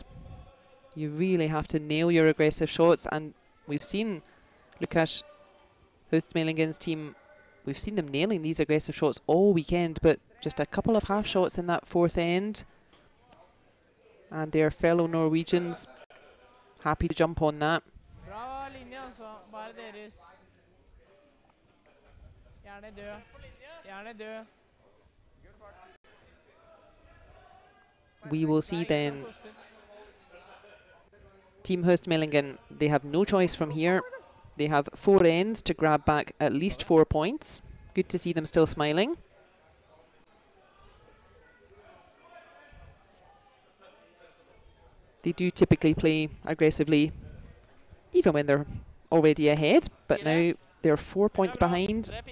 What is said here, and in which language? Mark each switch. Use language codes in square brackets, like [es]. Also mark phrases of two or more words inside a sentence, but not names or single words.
[en] You really have to nail your aggressive shots, and we've seen Lucas Høstmælingen's team, we've seen them nailing these aggressive shots all weekend, but just a couple of half shots in that 4th end. And their fellow Norwegians happy to jump on that. [no] Bra linje, altså. Bare deres. Gjerne død. Gjerne død. [en] We will see then Team Høstmælingen, they have no choice from here. They have 4 ends to grab back at least 4 points. Good to see them still smiling. They do typically play aggressively, even when they're already ahead, but now they're 4 points behind.